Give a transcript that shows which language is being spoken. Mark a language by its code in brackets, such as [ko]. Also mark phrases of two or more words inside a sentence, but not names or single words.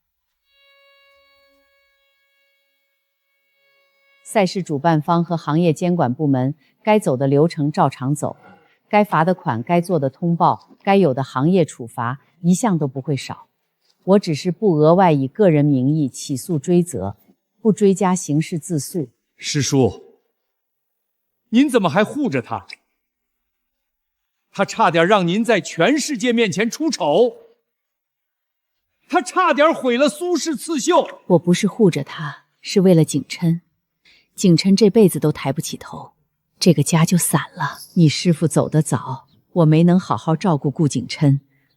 [zh] 賽事主辦方和行業監管部門該走的流程照常走，該罰的款、該做的通報、該有的行業處罰，一項都不會少。我只是不額外以個人名義起訴追責，不追加刑事自訴。師叔，您怎麼還護着他？他差點讓您在全世界面前出醜，他差點毀了蘇式刺繡。我不是護着他，是為了景琛。景琛這輩子都抬不起頭，這個家就散了。你師父走得早，我沒能好好照顧顧景琛，